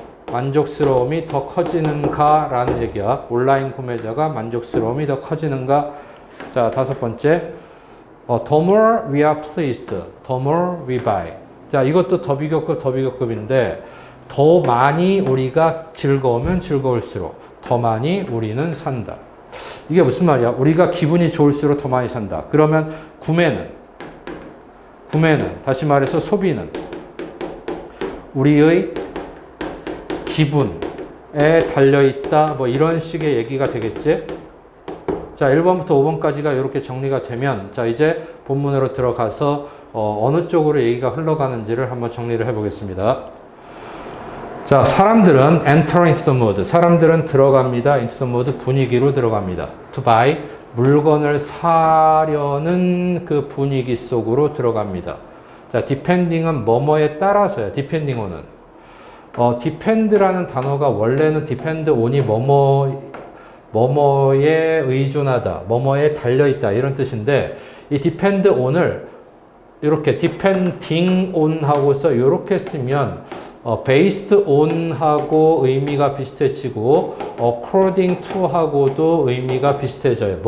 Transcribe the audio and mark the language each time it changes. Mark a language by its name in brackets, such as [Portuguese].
[Korean] 만족스러움이 더 커지는가? 라는 얘기야. 온라인 구매자가 만족스러움이 더 커지는가? 자, 5번째. [English] The more we are pleased, the more we buy. [Korean] 자, 이것도 더비교급인데, 더 많이 우리가 즐거우면 즐거울수록 더 많이 우리는 산다. 이게 무슨 말이야? 우리가 기분이 좋을수록 더 많이 산다. 그러면 구매는, 다시 말해서 소비는 우리의 기분에 달려있다. 뭐 이런 식의 얘기가 되겠지? 자, 1번부터 5번까지가 이렇게 정리가 되면, 자, 이제 본문으로 들어가서 어느 쪽으로 얘기가 흘러가는지를 한번 정리를 해보겠습니다. 자, 사람들은 [English] enter into the mood. [Korean] 사람들은 들어갑니다. [English] into the mood, [Korean] 분위기로 들어갑니다. [English] to buy, [Korean] 물건을 사려는 그 분위기 속으로 들어갑니다. 자, depending은 뭐뭐에 따라서야. [English] depending on은. [Korean] depend라는 단어가 원래는 depend on이 뭐뭐에 의존하다, 뭐뭐에 달려있다 이런 뜻인데, 이 depend on을 이렇게 depending on 하고서 이렇게 쓰면 based on 하고 의미가 비슷해지고 according to 하고도 의미가 비슷해져요.